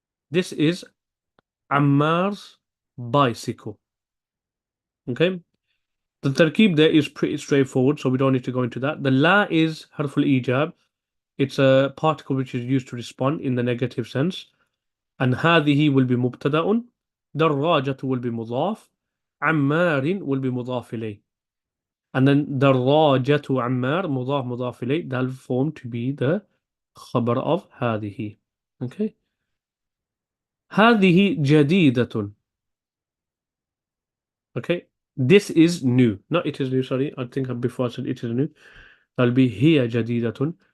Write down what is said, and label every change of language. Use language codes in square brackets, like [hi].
[en] This is Ammar's bicycle. Okay. The tarkib there is pretty straightforward, so we don't need to go into that. The la is harful ijab. It's a particle which is used to respond in the negative sense. And هذه will be مبتدأ. دراجة will be مضاف. عمار will be مضاف إليه. And then دراجة عمار مضاف مضاف إليه. That'll form to be the خبر of هذه. [ar] Okay. هذه جديدة. [en] Okay. This is new. Not it is new, sorry. I think before I said it is new. That'll be [ar] هي جديدة.